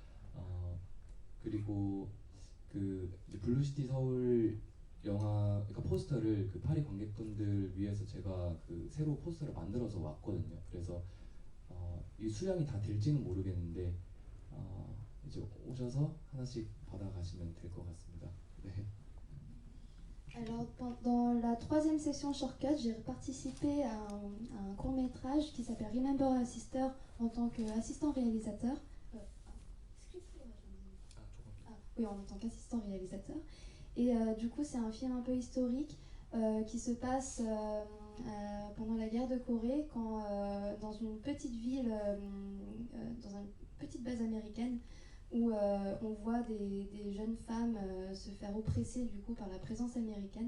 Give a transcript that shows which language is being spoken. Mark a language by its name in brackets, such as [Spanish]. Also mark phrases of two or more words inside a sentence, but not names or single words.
[Korean] 그리고 그 이제 블루시티 서울 영화 그러니까 포스터를 그 파리 관객분들 위해서 제가 그 새로 포스터를 만들어서 왔거든요. 그래서 이 수량이 다 될지는 모르겠는데 이제 오셔서 하나씩 받아가시면 될 것 같습니다. 네. [French] Alors, pendant la troisième session Shortcut, j'ai participé à un court-métrage qui s'appelle Remember Our Sister en tant qu'assistant réalisateur. Oui, en tant qu'assistant réalisateur. Et du coup, c'est un film un peu historique qui se passe pendant la guerre de Corée, quand dans une petite ville, dans une petite base américaine, où on voit des jeunes femmes se faire oppresser du coup par la présence américaine.